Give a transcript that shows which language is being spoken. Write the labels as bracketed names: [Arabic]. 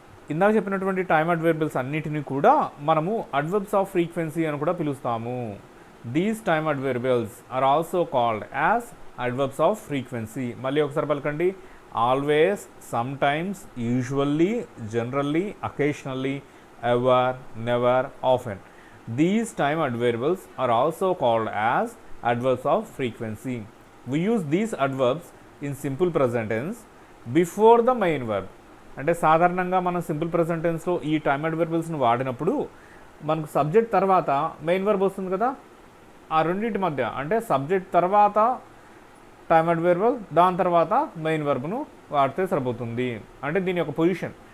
[Telugu] ఇందాక చెప్పినటువంటి టైమ్ అడ్వర్బియల్స్ అన్నిటినీ కూడా మనము అడ్వర్బ్స్ ఆఫ్ ఫ్రీక్వెన్సీ అని కూడా పిలుస్తాము. [English] These time adverbials are also called as adverbs of frequency. [Telugu] మళ్ళీ ఒకసారి పలకండి, always, sometimes, usually, generally, occasionally, ever, never, often. [English] These time adverbials are also called as adverbs of frequency. We use these adverbs in simple present tense before the main verb. [Telugu] అంటే సాధారణంగా మనం simple present టెన్స్లో ఈ time అడ్వర్బియల్స్ని వాడినప్పుడు మనకు subject తర్వాత main verb వస్తుంది కదా. ఆ రెండింటి మధ్య అంటే సబ్జెక్ట్ తర్వాత టైమ్ అడ్వర్బియల్, దాని తర్వాత మెయిన్ వర్బ్ను వాడితే సరిపోతుంది. అంటే దీని యొక్క పొజిషన్.